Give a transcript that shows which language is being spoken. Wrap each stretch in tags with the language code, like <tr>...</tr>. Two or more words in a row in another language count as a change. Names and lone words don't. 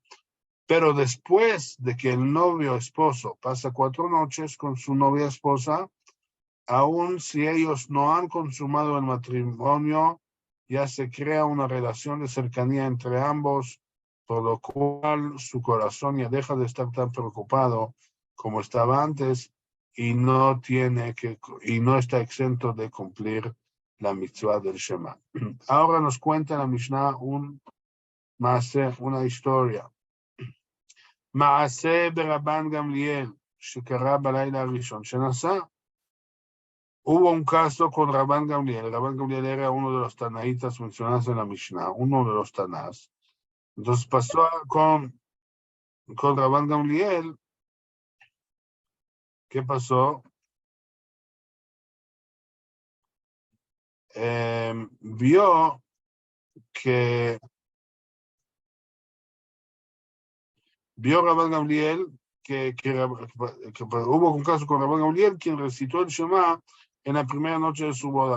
<es>Pero después de que el novio esposo pasa 4 noches con su novia esposa, aun si ellos no han consumado el matrimonio, ya se crea una relación de cercanía entre ambos, por lo cual su corazón ya deja de estar tan preocupado como estaba antes y no está exento de cumplir la mitzvah del Shema. Ahora nos cuenta la Mishnah una historia.</es> <he>מעשה ברבן גמליאל, שקרה בלילה הראשון שנסע.</he> <es>Hubo un caso con Rabban Gamliel. Rabban Gamliel era uno de los tanaítas mencionados en la Mishnah, uno de los tanás. Entonces pasó con Rabban Gamliel. ¿Qué pasó? Vio Rabban Gamliel que hubo un caso con Rabban Gamliel, quien recitó el Shema en la primera noche de su boda.</es>